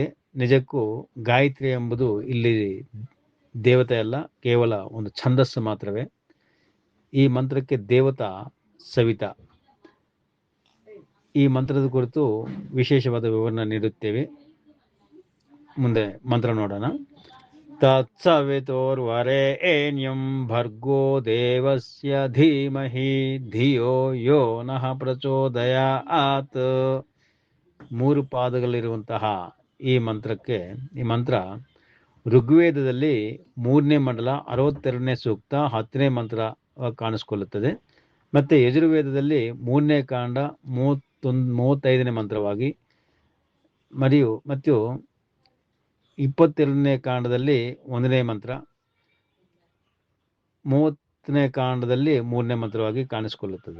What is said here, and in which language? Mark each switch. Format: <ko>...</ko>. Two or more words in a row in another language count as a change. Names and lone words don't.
<kn>ನಿಜಕ್ಕೂ ಗಾಯತ್ರಿ ಎಂಬುದು ಇಲ್ಲಿ ದೇವತೆ ಅಲ್ಲ, ಕೇವಲ ಒಂದು ಛಂದಸ್ಸು ಮಾತ್ರವೇ. ಈ ಮಂತ್ರಕ್ಕೆ ದೇವತಾ ಸವಿತಾ. ಈ ಮಂತ್ರದ ಕುರಿತು ವಿಶೇಷವಾದ ವಿವರಣೆ ನೀಡುತ್ತೇವೆ. ಮುಂದೆ ಮಂತ್ರ ನೋಡೋಣ.</kn> <sa>ತತ್ಸವಿತುರ್ವರೆಣ್ಯಂ ಭರ್ಗೋ ದೇವಸ್ಯ ಧೀಮಹಿ ಧಿಯೋ ಯೋ ನಃ ಪ್ರಚೋದಯಾತ್.</sa> <kn>3 ಪಾದಗಳಿರುವಂತಹ ಈ ಮಂತ್ರ ಋಗ್ವೇದದಲ್ಲಿ 3ನೇ ಮಂಡಲ 62ನೇ ಸೂಕ್ತ 10ನೇ ಮಂತ್ರ ಕಾಣಿಸಿಕೊಳ್ಳುತ್ತದೆ. ಮತ್ತು ಯಜುರ್ವೇದದಲ್ಲಿ 3ನೇ ಕಾಂಡ 35ನೇ ಮಂತ್ರವಾಗಿ ಮತ್ತು 22ನೇ ಕಾಂಡದಲ್ಲಿ 1ನೇ ಮಂತ್ರ, 30ನೇ ಕಾಂಡದಲ್ಲಿ 3ನೇ ಮಂತ್ರವಾಗಿ ಕಾಣಿಸಿಕೊಳ್ಳುತ್ತದೆ.</kn>